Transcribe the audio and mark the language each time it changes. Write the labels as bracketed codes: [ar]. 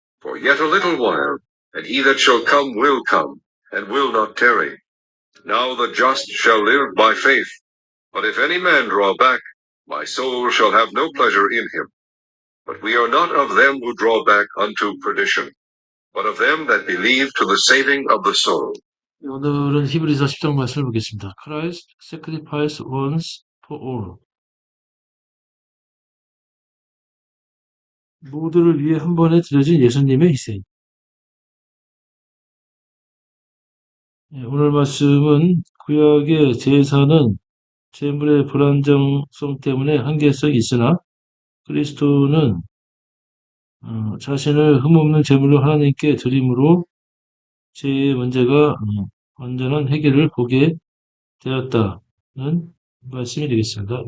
[en] For yet a little while, and he that shall come will come, and will not tarry. Now the just shall live by faith. But if any man draw back, my soul shall have no pleasure in him. But we are not of them who draw back unto perdition, but of them that believe to the saving of the soul. [ko] 오늘은 히브리서 10장 말씀을 보겠습니다. [en] Christ sacrificed once for all. [ko] 모두를 위해 한 번에 드려진 예수님의 희생. 예, 오늘 말씀은 구약의 제사는 재물의 불안정성 때문에 한계성이 있으나 그리스도는 자신을 흠없는 제물로 하나님께 드림으로 죄의 문제가 완전한 해결을 보게 되었다는 말씀이 되겠습니다.